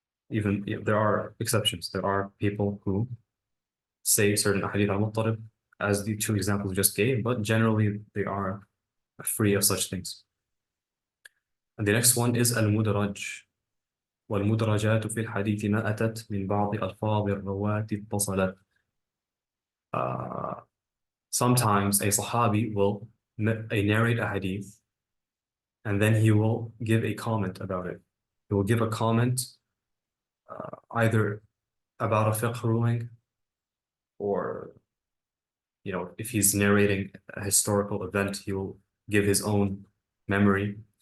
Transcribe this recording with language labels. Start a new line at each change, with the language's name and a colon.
English: Even there are exceptions. There are people who say certain ahadith are muttarib, as the two examples we just gave, but generally they are free of such things. And the next one is al-mudraj.
Arabic: والمدرجات في الحديث ما أتت من بعض ألفاظ الرواة اتصلت.
English: Sometimes a Sahabi will narrate a hadith and then he will give a comment about it. He will give a comment either about a fiqh ruling or, if he's narrating a historical event, he will give his own memory.